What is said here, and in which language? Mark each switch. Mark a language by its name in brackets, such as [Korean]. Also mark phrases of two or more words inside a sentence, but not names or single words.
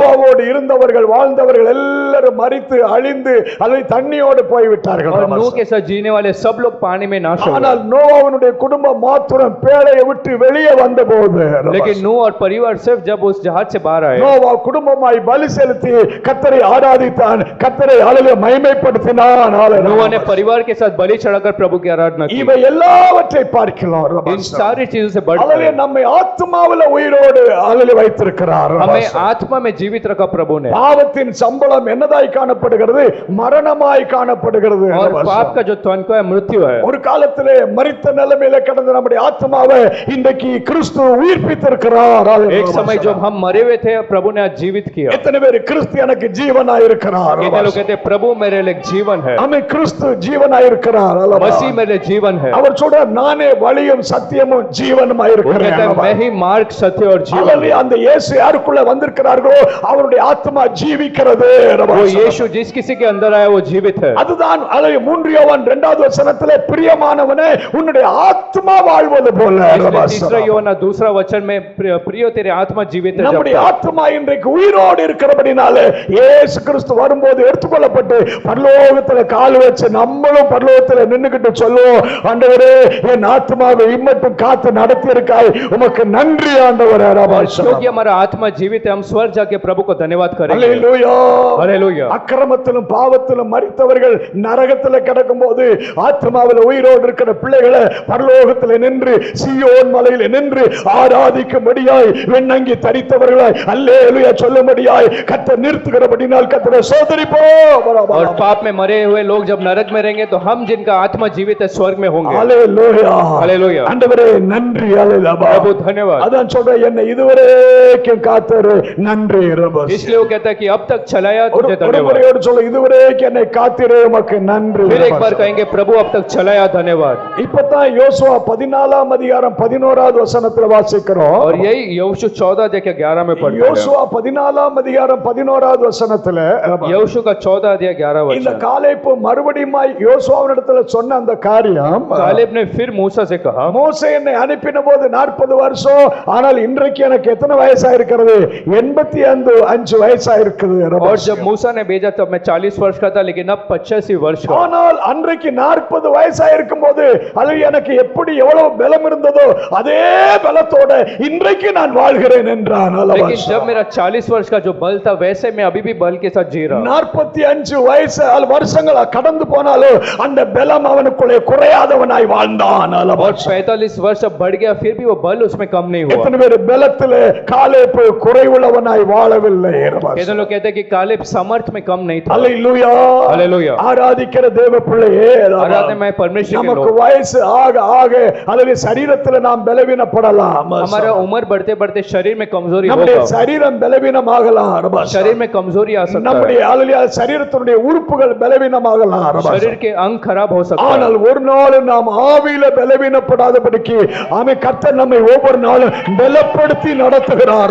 [Tamil] நோவாவோடு இருந்தவர்கள் வாழ்ந்தவர்கள் எல்லாரும் மரித்து அழிந்து அல்லது தண்ணியோடு போய்விட்டார்கள். [Hindi] और नूह के साथ जीने वाले सब लोग पानी में नाश हो गए। [Tamil] ஆனால் நோவாவுடைய குடும்பம் மாத்திரம் பேழையை விட்டு வெளியே வந்தபோது, [Hindi] लेकिन नूह और परिवार सिर्फ जब उस जहाज से बाहर आए, [Tamil] நோவா குடும்பமாய் பலி செலுத்தி கர்த்தரை ஆராதித்தான், கர்த்தரை மகிமைப்படுத்தினான். [Hindi] नूह ने परिवार के साथ बलि चढ़ाकर प्रभु की आराधना की। [Tamil] இவை எல்லாவற்றை பார்க்கலாம். [Hindi] इन सारी चीजों से बढ़कर [Tamil] நம்மை ஆத்மாவில உயிரோடு வைத்திருக்கிறார். [Hindi] हमें आत्मा में जीवित रखा प्रभु ने। [Tamil] பாவத்தின் சம்பளம் என்னதாய் காணப்படுகிறது? காணப்படுகிறது, மரணமாய் காணப்படுகிறது. [Hindi] और पाप का जो तनको है मृत्यु है. [Tamil] ஒரு காலத்திலே மரித்த நிலைமையில கிடந்த நம்முடைய ஆத்மாவை இன்றைக்கு கிறிஸ்து உயிர்ப்பித்திருக்கிறார். [Hindi] एक समय जब हम मरे हुए थे प्रभु ने आज जीवित किया. [Tamil] எத்தனை பேர் கிறிஸ்து எனக்கு ஜீவனாய் இருக்கிறார்? [Hindi] कितने लोग कहते हैं प्रभु मेरे लिए जीवन है, [Tamil] ஆமென். கிறிஸ்து ஜீவனாய் இருக்கிறார். [Hindi] मसीह मेरे लिए जीवन है. [Tamil] அவர் சொல்றார், நானே வழியும் சத்தியமும் ஜீவனுமாய் [Hindi] वो कहता [Tamil] இருக்கிறேன். [Hindi] है मैं ही मार्ग सत्य और जीवन. [Tamil] அல்லேலூயா. அந்த இயேசு யாருக்குள்ள வந்திருக்கிறார்களோ அவருடைய ஆத்மா ஜீவிக்கிறது. [Hindi] वो यीशु जिस किसी के अंदर आया वो जीवित है. [Tamil] அதுதான் 3 யோவான் 2வது வசனத்திலே பிரியமானவனே உன்னுடைய ஆத்மா வாழ்வது போல. [Hindi] तीसरा யோவான் दूसरा वचन में प्रिय तेरे आत्मा जीवित है. [Tamil] நம்முடைய ஆத்மா இன்றைக்கு உயிரோடு இருக்கிறபடினாலே இயேசு கிறிஸ்து வரும்போது எடுத்துக்கொள்ளப்பட்டு பரலோகத்துல கால் வச்சு நம்மளும் பரலோகத்துல நின்னுகிட்டு சொல்லுவோம், ஆண்டவரே என் ஆத்மாவை இம்மட்டும் காத்து நடத்தி இருக்காய், உமக்கு நன்றி ஆண்டவரே. [Hindi] क्योंकि हमारा आत्मा जीवित है हम स्वर्ग जाके प्रभु को धन्यवाद करेंगे. [Tamil] அல்லேலூயா. [Hindi] हालेलुया. [Tamil] அக்கிரமத்திலும் பாவத்திலும் மரித்தவர்கள் நரகத்தில் கிடக்கும்போது ஆத்மாவில் உயிரோடு இருக்கிற பிள்ளைகளை பரலோகத்தில் நின்று சீயோன் மலையில் நின்று ஆராதிக்கும்படியாய் வெண்ணங்கி தரித்தவர்களாய் அல்லேலூயா சொல்லும்படியாய் கர்த்தர் நிறுத்துகிறபடியால் கர்த்தரை சோதரிப்போம். [Hindi] और पाप में मरे हुए लोग जब नरक में रहेंगे तो हम जिनका आत्मा जीवित है स्वर्ग में होंगे. [Tamil] அல்லேலூயா. [Hindi] हालेलुया. [Tamil] ஆண்டவரே நன்றி. அல்லேலூயா. [Hindi] प्रभु धन्यवाद. [Tamil] அதான் சொல்றேன், என்னை இதுவரைக்கும் காத்தரு நன்றி. [Hindi] इसलिए वो कहता है कि अब तक चलाया तुझे धन्यवाद. [Tamil] ஒருவரையோடு சொல்ல, இதுவரைக்கும் என்னை காத்திரே உமக்கு நன்றி. [Hindi] फिर एक बार कहेंगे प्रभु अब तक चलाया धन्यवाद. [Tamil] இப்பதான் யோசுவா 14ஆம் அதிகாரம் 11வது வசனத்துல வாசிக்கிறோம். [Hindi] और यही यहोशू 14 अध्याय के 11 में पढ़ते हैं. [Tamil] யோசுவா 14ஆம் அதிகாரம் 11வது வசனத்துல [Hindi] यहोशू का 14 अध्याय 11 [Tamil] இந்த [Hindi] वचन. [Tamil] காலேப்பு மறுபடியும் யோசுவாவினிடத்துல சொன்ன அந்த காரியம், [Hindi] कालेब ने फिर मूसा से कहा, [Tamil] மோசே என்னை அனுப்பின போது 40 வருஷம், ஆனால் இன்றைக்கு எனக்கு எத்தனை வயசா இருக்கிறது? 85 வயசா இருக்குது. [Hindi] और जब मूसा ने भेजा तब मैं 40 वर्ष का था लेकिन अब 85 वर्ष का. [Tamil] ஆனால் அன்றைக்கு 40 வயசா இருக்கும்போது அது எனக்கு எப்படி எவ்வளவு பலம் இருந்ததோ அதே பலத்தோட இன்றைக்கு நான் வாழ்கிறேன் என்றான். [Hindi] लेकिन जब मेरा 40 वर्ष का जो बल था वैसे मैं अभी भी बल के साथ जी रहा हूं. [Tamil] 45 வயசு வருஷங்கள் கடந்து போனாலும் அந்த பலம் அவனுக்குள்ளே குறையாதவனாய் வாழ்ந்தான். [Hindi] और 45 वर्ष अब बढ़ गया फिर भी वो बल उसमें कम नहीं हुआ. [Tamil] எத்தனை பேர் பலத்திலே காலேப்பு குறைவுள்ளவனாய் வாழவில்லை? [Hindi] कितने लोग कहते हैं कि कालेब समर्थ में कम नहीं था. [Tamil] அல்லேலூயா. [Hindi] हालेलुया. [Tamil] ஆராதிக்கிற தேவ பிள்ளையே, [Hindi] आराधना में परमेश्वर के [Tamil] நமக்கு [Hindi] लोग, [Tamil] வயசு ஆக ஆக அல்லது சரீரத்தில் நாம் பலவீனப்படலாம். [Hindi] हमारा उम्र बढ़ते बढ़ते शरीर में कमजोरी [Tamil] நம்முடைய [Hindi] होगा. [Tamil] சரீரம் பலவீனமாகலாம். [Hindi] शरीर में कमजोरी आ सकता है. [Tamil] நம்முடைய அல்லது சரீரத்தினுடைய உறுப்புகள் பலவீனமாகலாம். [Hindi] शरीर के अंग खराब हो सकता है. [Tamil] ஆனால் ஒரு நாள் நாம் ஆவியில பலவீனப்படாதபடிக்கு ஆமென் கர்த்தர் நம்மை ஒவ்வொரு நாளும் பலப்படுத்தி நடத்துகிறார்.